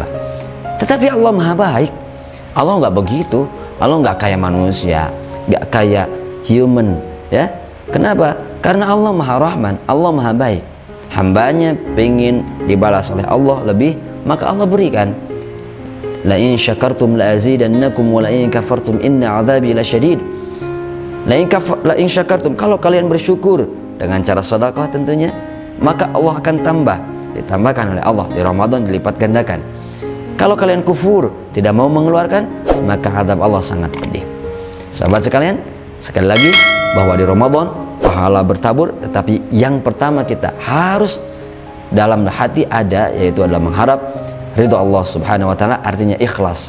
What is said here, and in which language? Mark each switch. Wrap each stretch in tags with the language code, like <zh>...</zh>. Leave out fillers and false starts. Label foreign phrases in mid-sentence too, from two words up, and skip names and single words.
<id>Tetapi Allah Maha baik. Allah nggak begitu. Allah nggak kayak manusia, nggak kayak human, ya. Kenapa? Karena Allah Maha Rahman, Allah Maha baik. Hambanya pengen dibalas oleh Allah lebih, maka Allah berikan.</id> <ar>لئن شكرتم لأزيدنكم ولئن كفرتم إن عذابي لشديد. لئن شكرتم,</ar> <id>kalau kalian bersyukur dengan cara sedekah tentunya, maka Allah akan tambah, ditambahkan oleh Allah di Ramadan, dilipat gandakan. Kalau kalian kufur, tidak mau mengeluarkan, maka azab Allah sangat pedih. Sahabat sekalian, sekali lagi bahwa di Ramadan pahala bertabur, tetapi yang pertama kita harus dalam hati ada, yaitu adalah mengharap ridho Allah</id> <ar>سبحانه وتعالى,</ar> <id>artinya ikhlas.</id>